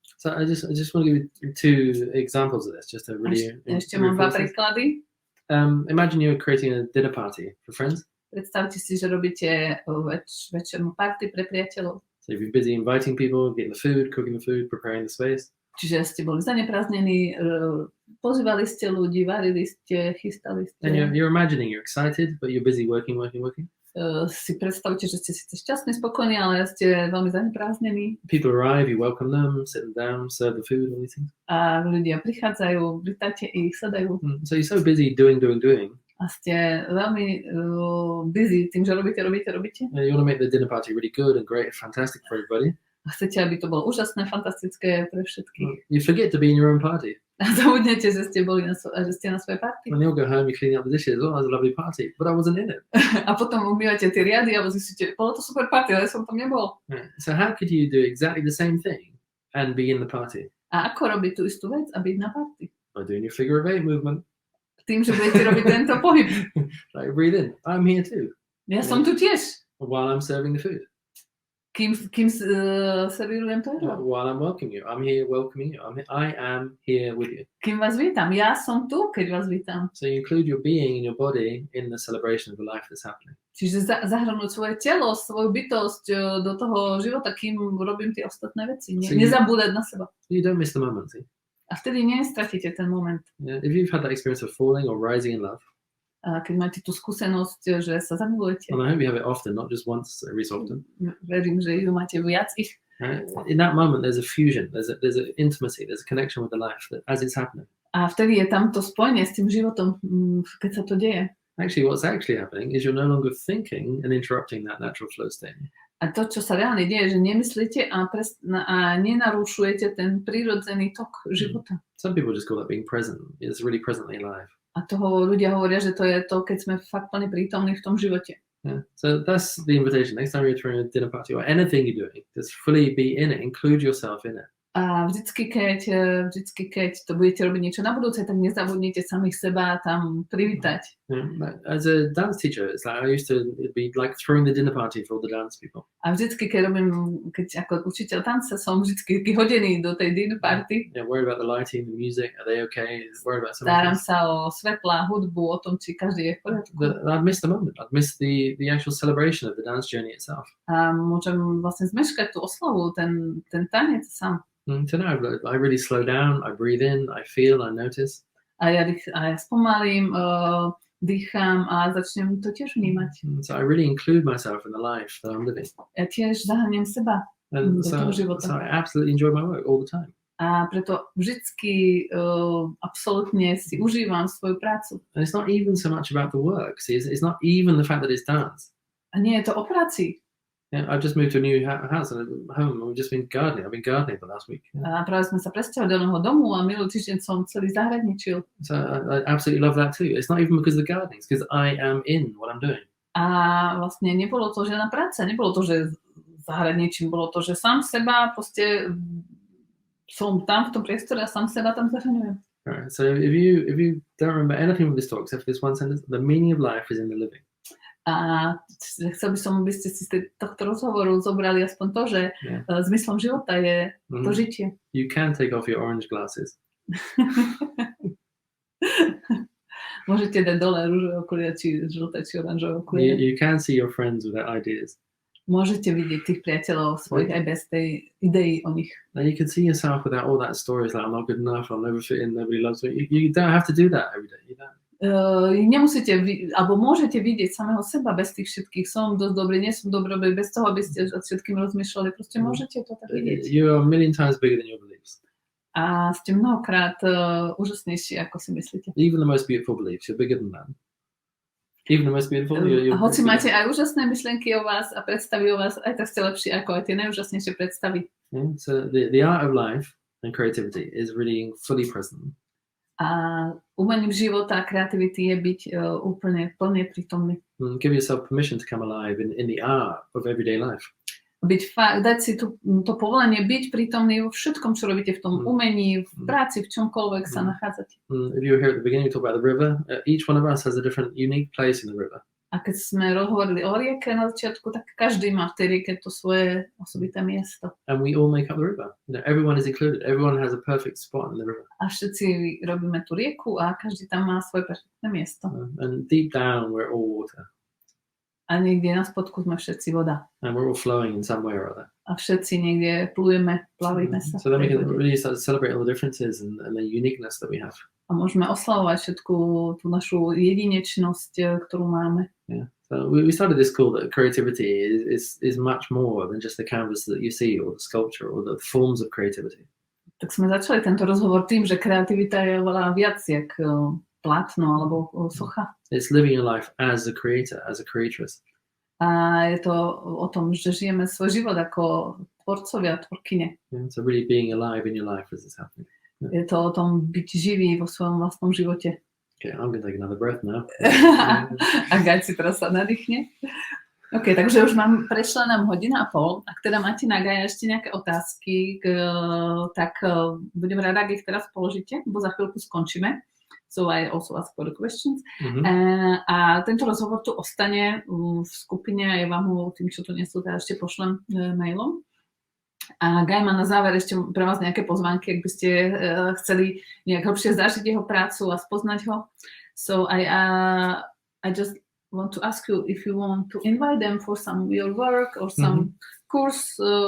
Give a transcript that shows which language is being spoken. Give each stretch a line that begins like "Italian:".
English: So I just want to give you two examples of this, just to really...
Slovak: Ešte mám dva príklady.
English: Imagine you're creating a dinner party for friends.
Slovak: Predstavte si, že robíte večernú party pre priateľov.
English: So you've been busy inviting people, getting the food, cooking the food, preparing the space.
Slovak: Čiže ste boli zaneprázdnení, pozývali ste ľudí, varili ste, chystali ste.
English: And you're imagining, you're excited, but you're busy working.
Slovak: Si predstavte, že ste síce šťastní, spokojní, ale ste veľmi zaneprázdnení.
English: People arrive, you welcome them, sit them down, serve the food, all these things.
Slovak: A ľudia prichádzajú, vítate ich, sadajú.
English: So you're so busy doing.
Slovak: A ste veľmi busy tým, že robíte.
English: And you want to make the dinner party really good and great and fantastic for everybody.
Slovak: A chcete, aby to bolo úžasné, fantastické pre všetkých.
English: You forget to be in your own party.
Slovak: A zabudnete, že ste boli že ste na svojej party.
English: And you'll go home, you clean up the dishes. Oh, that was a lovely party, but I wasn't in it.
Slovak: A potom umývate tie riady a zistíte, bolo to super party, ale som tam nebol.
English: So how could you do exactly the same thing and be in the party?
Slovak: A ako robiť tú istú vec a byť na party?
English: By doing your figure of 8 movement.
Slovak: Tým, že budete robiť tento pohyb.
English: Like breathe in. I'm here too.
Slovak: Ja som tu tiež.
English: While I'm serving the food.
Slovak: Kým servírujem to jedlo.
English: While I'm welcoming you. I'm here welcoming you. I am here with you.
Slovak: Kým vás vítam. Ja som tu, keď vás vítam.
English: So you include your being and your body in the celebration of the life that's happening.
Slovak: Čiže zahrnúť svoje telo, svoju bytosť do toho života, kým robím tie ostatné veci. Nezabúdať na seba.
English: You don't miss the moment, see?
Slovak: A vtedy nestratíte ten moment.
English: Yeah, if you've had that experience of falling or rising in love,
Slovak: a keď máte tú skúsenosť, že sa zamilujete.
English: And I hope you have it often, not just once, every so often.
Slovak: Verím, že ju máte viac ich.
English: Right? In that moment, there's a fusion, there's an intimacy, there's a connection with the life that, as it's happening.
Slovak: A vtedy je tam to spojenie s tým životom, keď sa to deje.
English: Actually, what's actually happening is you're no longer thinking and interrupting that natural flow state.
Slovak: A to, čo sa reálne deje, že nemyslíte a nenarušujete ten prírodzený tok života.
English: Some people just call that being present. It's really presently alive.
Slovak: A toho ľudia hovoria, že to je to, keď sme fakt plne prítomní v tom živote.
English: Yeah. So that's the invitation. Next time you're throwing a dinner party or anything you're doing, just fully be in it, include yourself in it.
Slovak: A vždycky, keď to budete robiť niečo na budúce, tak nezabudnite samých seba tam privítať.
English: Yeah. As a dance teacher, it's like I used to be like throwing the dinner party for all the dance people.
Slovak: A vždycky, keď ako učiteľ tanca som vždycky hodený do tej dinner party.
English: Yeah, worried about the lighting, the music, are they okay? Worried about something.
Slovak: Staram sa o svetlá, hudbu, o tom, či každý je v poriadku.
English: I'd miss the moment. I'd miss the actual celebration of the dance journey itself.
Slovak: A môžem vlastne zmeškať tú oslavu, ten tanec sám.
English: So now I really slow down, I breathe in, I feel, I notice.
Slovak: A ja spomalím, dýcham a začnem to tiež vnímať.
English: So I really include myself in the life that I'm living.
Slovak: Ja tiež zahrnem seba do toho života.
English: So I absolutely enjoy my work all the time.
Slovak: A preto vždycky absolútne si užívam svoju prácu.
English: And it's not even so much about the work. See, it's not even the fact that it's dance.
Slovak: A nie je to o práci.
English: Yeah, I've just moved to a new house and home. We've just been gardening. I've been gardening the last week.
Slovak: Yeah. A práve sme sa presťahovali do nového domu a minulý týždeň som celý zahradničil.
English: So I absolutely love that too. It's not even because of the gardening. It's because I am in what I'm doing.
Slovak: A vlastne nebolo to žiadna práca. Nebolo to, že zahradničím. Bolo to, že sám seba proste som tam v tom priestore a sám seba tam zahraňujem.
English: Right. So if you don't remember anything from this talk except for this one sentence, the meaning of life is in the living.
Slovak: A chcel by som, aby ste si z tohto rozhovoru zobrali aspoň to, že zmyslom života je to žitie.
English: You can take off your orange glasses.
Slovak: Môžete dať dole rúžové okuliare, či žlté, či oranžové okuliare.
English: You can see your friends with their ideas.
Slovak: Môžete vidieť tých priateľov svojich aj bez tej idei o nich.
English: And you can see yourself without all that stories like I'm not good enough, I'll never fit in, nobody loves me. You don't have to do that every day. You don't.
Slovak: Nemusíte, alebo môžete vidieť samého seba bez tých všetkých, som dosť dobrý, nie som dobrý, bez toho, aby ste nad všetkým rozmýšľali, proste môžete to tak vidieť.
English: You are a million times bigger than your beliefs.
Slovak: A ste mnohokrát úžasnejší, ako si myslíte.
English: Even the most beautiful beliefs, you're bigger than that. Even the most beautiful,
Slovak: a hoci máte aj úžasné myšlienky o vás a predstavy o vás, aj tak ste lepší ako aj tie najúžasnejšie predstavy.
English: Yeah, so the art of life and creativity is really fully present.
Slovak: A umením života a kreativity je byť úplne plne prítomný.
English: Give yourself permission to come alive in the art of everyday life.
Slovak: Dať si to povolenie byť prítomný vo všetkom, čo robíte v tom umení, v práci, v čomkoľvek sa nachádzate.
English: If you were here at the beginning, we talked about the river. Each one of us has a different, unique place in the river.
Slovak: A keď sme hovorili o rieke na začiatku, tak každý má v tej rieke to svoje osobité miesto.
English: And we all make up the river. You know, everyone is included. Everyone has a perfect spot in the river.
Slovak: A všetci robíme tú rieku a každý tam má svoje perfektné miesto.
English: And deep down, we're all water.
Slovak: A niekde na spodku sme všetci voda.
English: And we're all flowing in some way or other.
Slovak: A všetci niekde plujeme, plavíme sa.
English: So then we can really start to celebrate all the differences and the uniqueness that we have.
Slovak: A môžeme oslavovať všetku tú našu jedinečnosť, ktorú máme.
English: Yeah. So we started this call that creativity is much more than just the canvas that you see or the sculpture or the forms of creativity.
Slovak: Tak sme začali tento rozhovor tým, že kreativita je oveľa viac jak plátno alebo socha.
English: It's living your life as a creator, as a creatress.
Slovak: A je to o tom, že žijeme svoj život ako tvorcovia, tvorkyne.
English: Yeah, so really being alive in your life as it's happening.
Slovak: Je to o tom byť živý vo svojom vlastnom živote.
English: Okay, I'm going to take another breath now.
Slovak: A Gaj si teraz sa nadýchne. OK, takže už prešla nám 1.5 hodiny. Ak teda máte na Gaja ešte nejaké otázky, tak budem rada, ak ich teraz položíte, bo za chvíľku skončíme.
English: So I also ask for the questions.
Slovak: A tento rozhovor tu ostane v skupine a ja vám ho tým, čo tu nie sú, teda ešte pošlem mailom. A Gaj má na záver ešte pre vás nejaké pozvánky, ak by ste chceli nejak hlbšie zažiť jeho prácu a spoznať ho.
English: So I just want to ask you if you want to invite them for some your work or some course.